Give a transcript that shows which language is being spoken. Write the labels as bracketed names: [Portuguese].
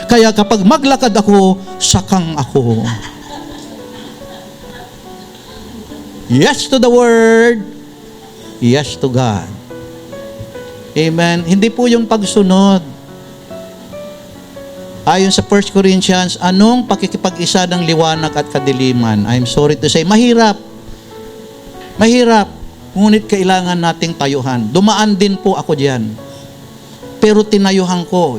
[Filipino] Kaya kapag maglakad ako, sakang ako. [English] Yes to the word, yes to God. [Filipino] Amen. Hindi po yung pagsunod. Ayon sa 1 Corinthians, anong pakikipag-isa ng liwanag at kadiliman? [English] I'm sorry to say, [Filipino] mahirap. Mahirap, ngunit kailangan nating tayuhan. Dumaan din po ako diyan. Pero tinayuhan ko.